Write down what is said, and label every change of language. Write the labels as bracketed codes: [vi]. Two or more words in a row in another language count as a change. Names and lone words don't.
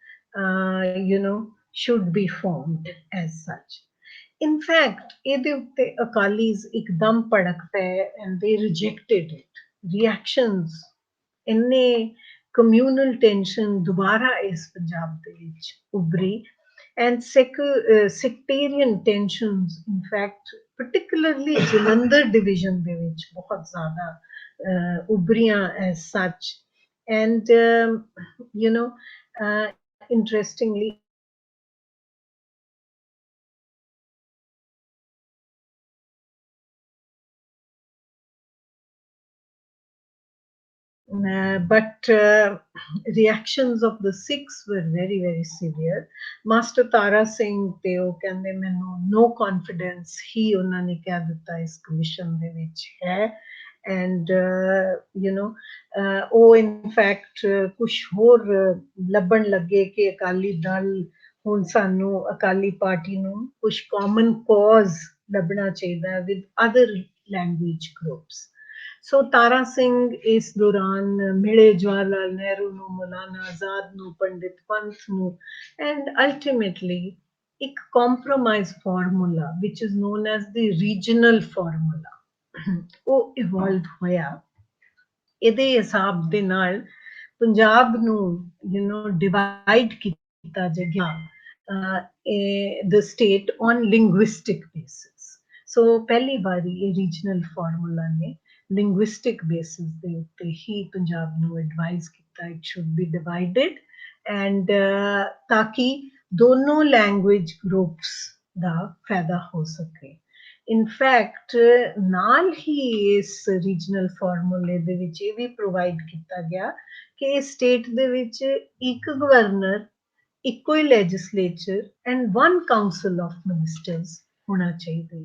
[en] should be formed as such. In fact, [pa] ਇਹਦੇ ਉੱਤੇ ਅਕਾਲੀਜ਼ ਇੱਕਦਮ ਭੜਕ ਪਏ [en] and they rejected it. [pa] Reactions, ਇੰਨੇ [en] communal tension [pa] ਦੁਬਾਰਾ ਇਸ ਪੰਜਾਬ ਦੇ ਵਿੱਚ ਉੱਭਰੀ [en] and sectarian tensions, in fact, particularly Jalandhar division [pa] ਦੇ ਵਿੱਚ ਬਹੁਤ ਜ਼ਿਆਦਾ ਉੱਭਰੀਆਂ [en] as such. And interestingly, but reactions of the Sikhs were very, very severe. [pa] Master Tara Singh ਤੇ ਉਹ ਕਹਿੰਦੇ ਮੈਨੂੰ [en] no confidence [pa] ਹੀ ਉਹਨਾਂ ਨੇ ਕਹਿ ਦਿੱਤਾ ਇਸ ਕਮਿਸ਼ਨ ਦੇ ਵਿੱਚ ਹੈ and ਉਹ [en] in fact [pa] ਕੁਝ ਹੋਰ ਲੱਭਣ ਲੱਗੇ ਕਿ ਅਕਾਲੀ ਦਲ ਹੁਣ ਸਾਨੂੰ ਅਕਾਲੀ ਪਾਰਟੀ ਨੂੰ ਕੁਝ [en] common cause [pa] ਲੱਭਣਾ ਚਾਹੀਦਾ [en] with other language groups. [pa] ਸੋ ਤਾਰਾ ਸਿੰਘ ਇਸ ਦੌਰਾਨ ਮਿਲੇ ਜਵਾਹਰ ਲਾਲ ਨਹਿਰੂ ਨੂੰ, ਮੌਲਾਨਾ ਆਜ਼ਾਦ ਨੂੰ, ਪੰਡਿਤ ਪੰਥ ਨੂੰ [en] and ultimately [pa] ਇੱਕ [en] compromise formula which is known as the regional formula [pa] ਉਹ ਇਵੋਲਵ ਹੋਇਆ। ਇਹਦੇ ਹਿਸਾਬ ਦੇ ਨਾਲ ਪੰਜਾਬ ਨੂੰ ਡਿਵਾਈਡ ਕੀਤਾ ਗਿਆ [en] the state on linguistic basis. [pa] ਸੋ ਪਹਿਲੀ ਵਾਰੀ ਇਹ ਰੀਜਨਲ ਫਾਰਮੂਲਾ ਨੇ [en] linguistic basis [pa] ਦੇ ਉੱਤੇ ਹੀ ਪੰਜਾਬ ਨੂੰ ਐਡਵਾਈਜ਼ ਕੀਤਾ [en] it should be divided [pa] and ਤਾਂ ਕਿ ਦੋਨੋਂ [en] language groups [pa] ਦਾ ਫਾਇਦਾ ਹੋ ਸਕੇ। [en] in fact [pa] ਨਾਲ ਹੀ ਇਸ ਰੀਜਨਲ ਫਾਰਮੂਲੇ ਦੇ ਵਿੱਚ ਇਹ ਵੀ ਪ੍ਰੋਵਾਈਡ ਕੀਤਾ ਗਿਆ ਕਿ ਸਟੇਟ ਦੇ ਵਿੱਚ ਇੱਕ ਗਵਰਨਰ, ਇੱਕੋ ਹੀ ਲੈਜਿਸਲੇਚਰ [en] and one council of ministers [pa] ਹੋਣਾ ਚਾਹੀਦਾ।